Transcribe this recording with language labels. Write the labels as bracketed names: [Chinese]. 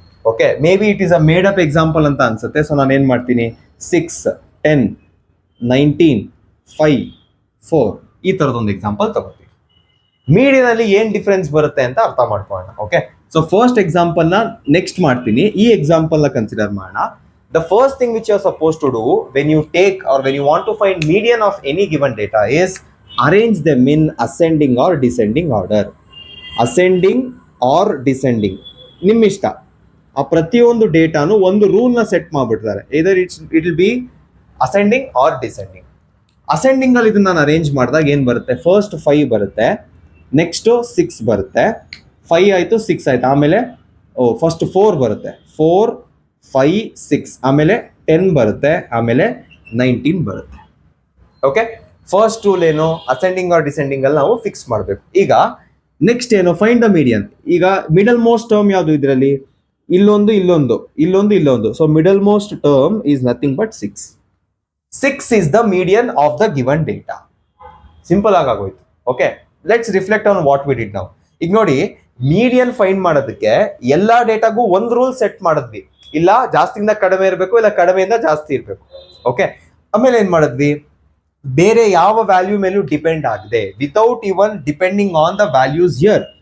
[Kannada] Okay, [English] maybe it is a made up example [Kannada] ಅಂತ ಅನ್ಸುತ್ತೆ. So ನಾನು ಏನ್ ಮಾಡ್ತೀನಿ, 6, 10, 19, 5, 4 ಈ ತರದೊಂದು ಎಕ್ಸಾಂಪಲ್ ತಗೋತೀವಿ. ಮೀಡಿಯನ್ ಅಲ್ಲಿ ಏನ್ ಡಿಫರೆನ್ಸ್ ಬರುತ್ತೆ ಅಂತ ಅರ್ಥ ಮಾಡ್ಕೊಳ್ಳೋಣ. ಓಕೆ, ಸೊ ಫಸ್ಟ್ ಎಕ್ಸಾಂಪಲ್ ನ ನೆಕ್ಸ್ಟ್ ಮಾಡ್ತೀನಿ. ಈ ಎಕ್ಸಾಂಪಲ್ ನ ಕನ್ಸಿಡರ್ ಮಾಡೋಣ. The first thing which you are supposed to do when you take or when you want to find median of any given data is arrange them in ascending or descending order. [English] Ascending or descending [Kannada] ನಿಮ್ಮ ಇಷ್ಟ. ಆ ಪ್ರತಿಯೊಂದು ಡೇಟಾನು ಒಂದು rule ನ set ಮಾಡ್ಬಿಡ್ತಾರೆ. [English] ಇದರ್ it will be ascending or descending. [Kannada] Ascending ಅಲ್ಲಿ ಇದನ್ನ ನಾನು ಅರೇಂಜ್ ಮಾಡಿದಾಗ ಏನ್ ಬರುತ್ತೆ, ಫಸ್ಟ್ 5 ಬರುತ್ತೆ, ನೆಕ್ಸ್ಟ್ 6 ಬರುತ್ತೆ, 5 ಆಯ್ತು, 6 ಆಯ್ತು, ಆಮೇಲೆ ಫಸ್ಟ್ 4 ಬರುತ್ತೆ, 4, 5, 6, ಆಮೇಲೆ 10 ಬರುತ್ತೆ, ಆಮೇಲೆ 19 ಬರುತ್ತೆ. ಓಕೆ, ಫಸ್ಟ್ ರೂಲ್ ಏನು, ಅಸೆಂಡಿಂಗ್ ಆರ್ ಡಿಸೆಂಡಿಂಗ್ ಅಲ್ಲಿ ನಾವು ಫಿಕ್ಸ್ ಮಾಡಬೇಕು. ಈಗ ನೆಕ್ಸ್ಟ್ ಏನು, [English] Find the median. [Kannada] ಈಗ ಮಿಡಲ್ ಮೋಸ್ಟ್ ಟರ್ಮ್ ಯಾವುದು ಇದರಲ್ಲಿ, ಇಲ್ಲೊಂದು ಇಲ್ಲೊಂದು ಇಲ್ಲೊಂದು ಇಲ್ಲೊಂದು. [English] So middle most term is nothing but 6. 6 is the median of the given data. [Kannada] Simple ಆಗೋಯ್ತು. [English] Okay, let's reflect on what we did ನಾವು. [Kannada] ಈಗ ನೋಡಿ, ಮೀಡಿಯನ್ ಫೈಂಡ್ ಮಾಡೋದಕ್ಕೆ ಎಲ್ಲಾ ಡೇಟಾಗೂ ಒಂದು ರೂಲ್ ಸೆಟ್ ಮಾಡಿದ್ವಿ. ಇಲ್ಲ ಜಾಸ್ತಿಯಿಂದ ಕಡಿಮೆ ಇರಬೇಕು, ಇಲ್ಲ ಕಡಿಮೆಯಿಂದ ಜಾಸ್ತಿ ಇರಬೇಕು. ಓಕೆ, ಆಮೇಲೆ ಏನ್ ಮಾಡಿದ್ವಿ, ಬೇರೆ ಯಾವ ವ್ಯಾಲ್ಯೂ ಮೇಲೂ ಡಿಪೆಂಡ್ ಆಗದೆ, [English] Without even depending on the values here.